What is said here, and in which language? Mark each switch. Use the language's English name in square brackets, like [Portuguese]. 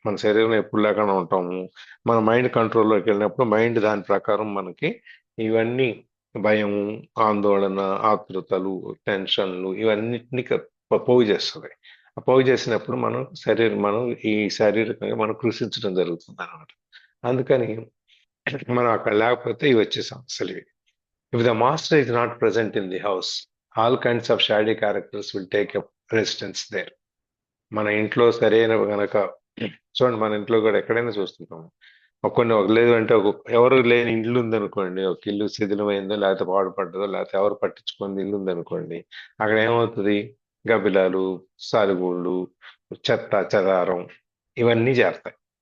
[Telugu] మన శరీరం ఎప్పుడు లేకుండా ఉంటాము, మన మైండ్ కంట్రోల్లోకి వెళ్ళినప్పుడు మైండ్ దాని ప్రకారం మనకి ఇవన్నీ భయం, ఆందోళన, ఆతృతలు, టెన్షన్లు ఇవన్నిటిని పోగు చేస్తుంది. ఆ పోగు చేసినప్పుడు మనం ఈ శారీరకంగా మనం కృషించడం జరుగుతుంది అనమాట. అందుకని మనం అక్కడ లేకపోతే ఇవి వచ్చే సమస్యలు ఇవి. [English] If the master is not present in the house, all kinds of shady characters will take up residence there. [Telugu] మన ఇంట్లో సరైన గనక చూడండి, మన ఇంట్లో కూడా ఎక్కడైనా చూస్తుంటాము, లేదు అంటే ఎవరు లేని ఇల్లు ఉందనుకోండి, ఒక ఇల్లు శిథిలమైందో లేకపోతే పాడుపడ్డదో లేకపోతే ఎవరు పట్టించుకుంది ఇల్లు ఉందనుకోండి, అక్కడ ఏమవుతుంది? గబ్బిలాలు, సాలుగూళ్ళు, చెత్త చెదారం ఇవన్నీ చేస్తాయి.